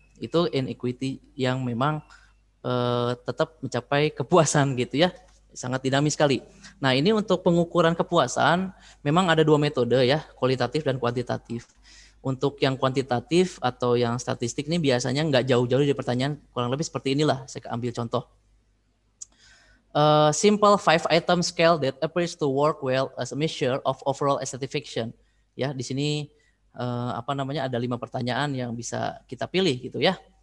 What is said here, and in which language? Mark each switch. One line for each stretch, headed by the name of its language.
Indonesian: Itu inequity yang memang tetap mencapai kepuasan gitu ya. Sangat dinamis sekali. Nah, ini untuk pengukuran kepuasan memang ada 2 metode ya, kualitatif dan kuantitatif. Untuk yang kuantitatif atau yang statistik ini biasanya nggak jauh-jauh dari pertanyaan, kurang lebih seperti inilah. Saya ambil contoh.
English: Simple 5-item scale that appears to work well as a measure of overall satisfaction.
Indonesian: Ya, di sini ada 5 pertanyaan yang bisa kita pilih gitu ya.